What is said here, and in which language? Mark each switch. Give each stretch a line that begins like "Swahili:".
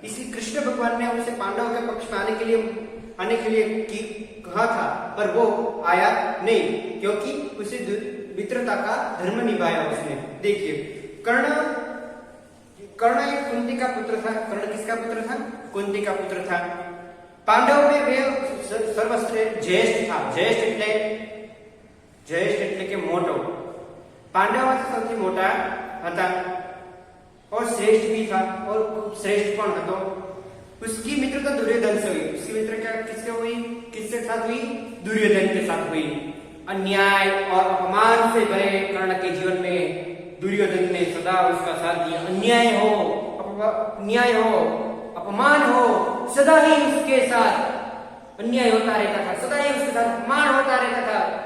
Hindi: इसलिए कृष्ण भगवान ने उसे पांडवों के पक्ष में आने के लिए कहा था, पर वो आया नहीं क्योंकि उसे मित्रता का धर्म निभाया उसने। देखिए कर्ण एक कुंती का पुत्र था। कर्ण किसका पुत्र था? कुंती का पुत्र था। पांडव में वे सर्वश्रेष्ठ ज्येष्ठ था।
Gujarati: ज्येष्ठ એટલે કે મોટો, પાંડવોમાં સૌથી મોટા હતા
Hindi: और श्रेष्ठ भी था और श्रेष्ठ
Gujarati: પણ હતો।
Hindi: उसकी मित्रता दुर्योधन से हुई। उसकी मित्रता किससे हुई? किसके साथ हुई? दुर्योधन के साथ हुई। अन्याय और अपमान से भरे कर्ण के जीवन में दुर्योधन ने सदा उसका साथ दिया। अन्याय हो, अपमान हो, सदा ही उसके साथ अन्याय होता रहता था, सदा ही उसके साथ अपमान होता रहता था।